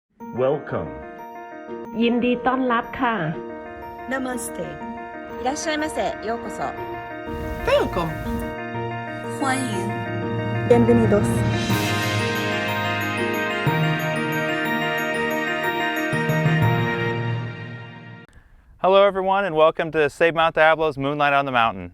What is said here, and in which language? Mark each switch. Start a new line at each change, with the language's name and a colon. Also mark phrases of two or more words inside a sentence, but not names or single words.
English: Welcome
Thai: ยินดีต้อนรับค่ะ
Hindi: Namaste.
Japanese: いらっしゃいませ。ようこそ。
English: Welcome.
Chinese: 欢迎。
Spanish: Bienvenidos.
English: Hello everyone and welcome to Save Mount Diablo's Moonlight on the Mountain.